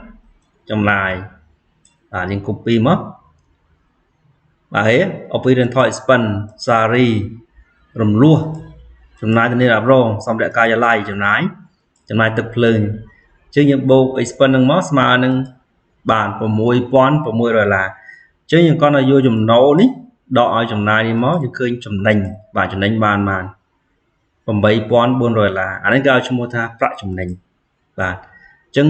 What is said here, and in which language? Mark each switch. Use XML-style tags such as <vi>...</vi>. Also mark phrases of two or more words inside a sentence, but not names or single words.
<km>បាទយើង copy មកបាទហេ</km> <en>operational expense salary</en> <km>រំលោះចំណាយធានារ៉ាប់រងសម្ភារៈការិយាល័យចំណាយទឹកភ្លើងអញ្ចឹងយើងបូក expense ហ្នឹងមកស្មើនឹងបាទ$6,600អញ្ចឹងយើងគាត់ឲ្យយកចំណូលនេះដកឲ្យចំណាយនេះមកយើងឃើញចំណេញបាទចំណេញបាន$8,400អានេះគេឲ្យឈ្មោះថាប្រាក់ចំណេញបាទអញ្ចឹង</km>